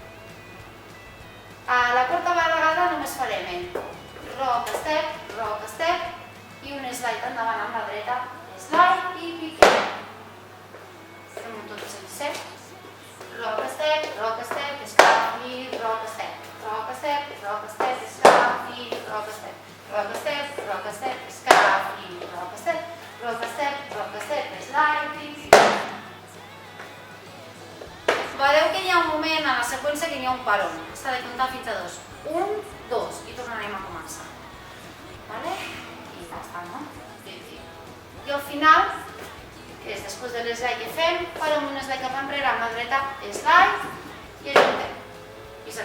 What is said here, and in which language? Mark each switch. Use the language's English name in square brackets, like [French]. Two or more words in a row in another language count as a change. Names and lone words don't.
[Catalan] A la quarta vegada només farem roc, step i un slide endavant amb la dreta, slide i piquem. Fem-ho tot sencer. Roc, step, escap i roc, step. Roc, step, escap i roc, step. Roc, step, escap i roc, step. Roc, step, slide i piquem. Veureu que hi ha un moment a la seqüència que hi ha un paron. S'ha de comptar fins a 2. 1, 2 i tornarem a començar. I ja està, no? I al final, que és després de l'slide que fem, farem un slide cap enrere amb la dreta, slide, i ajuntem.